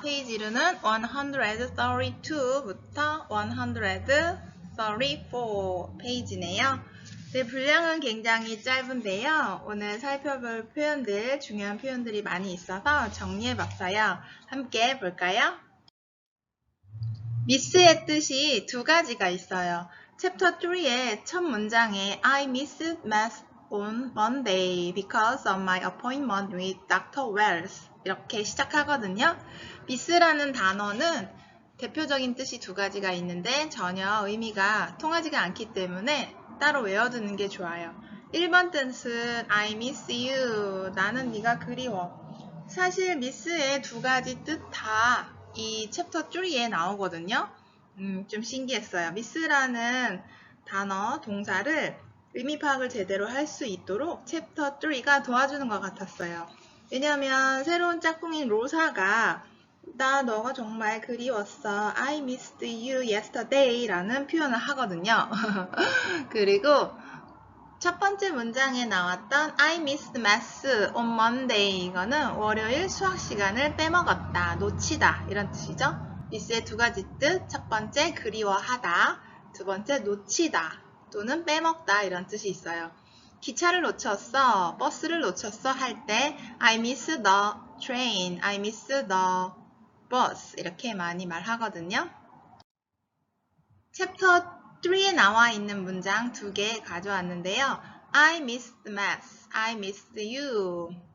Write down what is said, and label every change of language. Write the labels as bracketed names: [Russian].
[Korean] 페이지로는 132부터 134 페이지네요. 네, 분량은 굉장히 짧은데요. 오늘 살펴볼 표현들, 중요한 표현들이 많이 있어서 정리해봤어요. 함께 볼까요? miss의 뜻이 두 가지가 있어요. 챕터 3의 첫 문장에 [English] I missed math on Monday because of my appointment with Dr. [Korean] Wells 이렇게 시작하거든요. miss라는 단어는 대표적인 뜻이 두 가지가 있는데 전혀 의미가 통하지가 않기 때문에 따로 외워두는 게 좋아요. 1번 뜻은 [English] I miss you. [Korean] 나는 네가 그리워. 사실 miss의 두 가지 뜻 다 이 챕터 3에 나오거든요. 좀 신기했어요. miss라는 단어, 동사를 의미 파악을 제대로 할 수 있도록 챕터 3가 도와주는 것 같았어요. 왜냐하면 새로운 짝꿍인 로사가 나 너가 정말 그리웠어. [English] I missed you yesterday [Korean] 라는 표현을 하거든요. 그리고 첫 번째 문장에 나왔던 [English] I missed math on Monday [Korean] 이거는 월요일 수학 시간을 빼먹었다, 놓치다 이런 뜻이죠. miss의 두 가지 뜻, 첫 번째 그리워하다, 두 번째 놓치다 또는 빼먹다 이런 뜻이 있어요. 기차를 놓쳤어, 버스를 놓쳤어 할 때 [English] I miss the train, I miss the bus [Korean] 이렇게 많이 말하거든요. 챕터 3에 나와 있는 문장 두 개 가져왔는데요. [English] I missed math, I missed you.